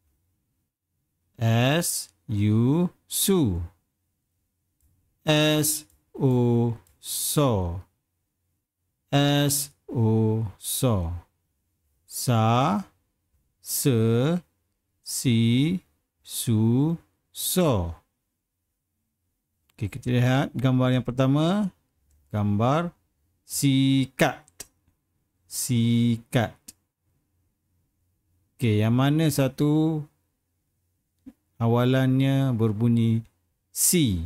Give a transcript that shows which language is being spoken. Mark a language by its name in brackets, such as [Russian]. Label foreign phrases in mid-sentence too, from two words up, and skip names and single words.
[Malay] S, U, su. S, O, so. S, O, so. Sa, se, si, su, so. Okey, kita lihat gambar yang pertama. Gambar sikat. Sikat. Okey, yang mana satu awalannya berbunyi si?